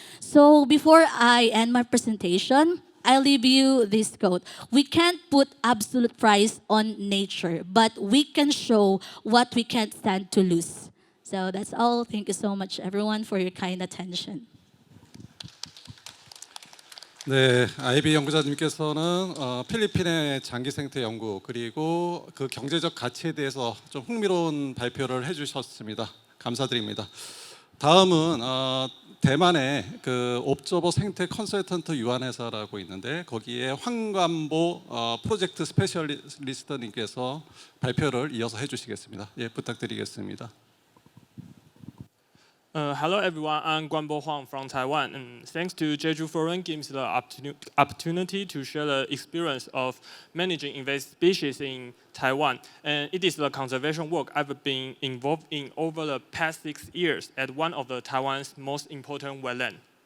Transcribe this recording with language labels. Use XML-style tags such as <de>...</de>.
<en>So before I end my presentation, I'll leave you this quote. We can't put absolute price on nature, but we can show what we can't stand to lose. So that's all. Thank you so much, everyone, for your kind attention.</en> <ko>네, 아이비 연구자님께서는 필리핀의 장기생태 연구, 그리고 그 경제적 가치에 대해서 좀 흥미로운 발표를 해주셨습니다. 감사드립니다. 다음은 대만의 그 옵저버 생태 컨설턴트 유한회사라고 있는데 거기에 황관보 프로젝트 스페셜리스트님께서 발표를 이어서 해주시겠습니다. 예, 부탁드리겠습니다.</ko> <en>Hello everyone, I'm Guanbo Huang from Taiwan. And thanks to Jeju Forum gives the opportunity to share the experience of managing invasive species in Taiwan. And it is the conservation work I've been involved in over the past 6 years at one of the Taiwan's most important wetlands.</en>